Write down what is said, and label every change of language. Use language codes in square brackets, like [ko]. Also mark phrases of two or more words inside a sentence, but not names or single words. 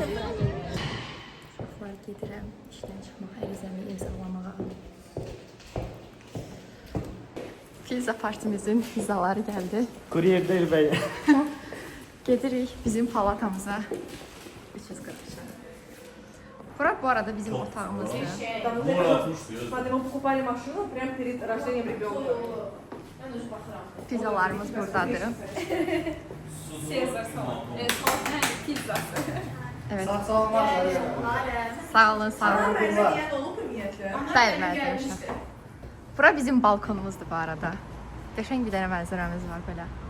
[az] Uşaqlar gedirəm, işdən çıxmaq, ərizəmi imzalamağa. Pizza partimizin pizzaları gəldi. Kuryer deyil bəy. Gedirik bizim palatamıza. 340. Bura bu arada bizim otağımızdır. [ru] Мы покупали машину прямо перед рождением ребенка. [az] Pizzalarımız buradadır. Evet. Sağ olun, sağ olun. Bəli, mən demişəm. Bura bizim balkonumuzdur bu arada. Qəşəng bir dənə mənzərəmiz var belə.